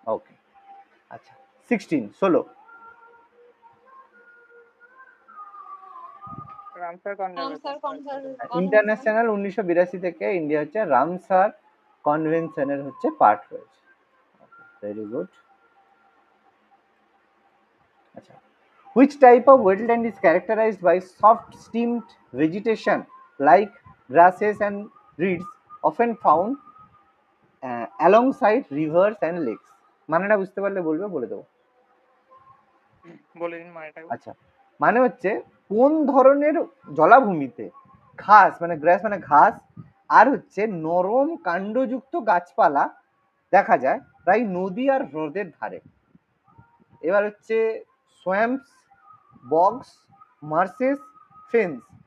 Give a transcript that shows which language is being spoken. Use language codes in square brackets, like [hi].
[bn] ওকে, আচ্ছা 16 [en] Ramsar conservation. [bn] International 1982 থেকে India হচ্ছে রামসার কনভেনশনের হচ্ছে পার্ট হয়েছে। [en] Very good. আচ্ছা, which type of wetland is characterized by soft steamed vegetation like grasses and reeds often found alongside rivers and lakes? [bn] মানেটা বুঝতে পারলে বলবে, বলে দেবো। বলে দিন মানেটা। আচ্ছা, মানে হচ্ছে কোন ধরনের জলাভূমিতে ঘাস মানে গ্রাস মানে ঘাস আর হচ্ছে নরম কাণ্ডযুক্ত গাছপালা দেখা যায় প্রায় নদী আর হ্রদের ধারে। [en] এবার হচ্ছে swamps, bogs, marshes, fens.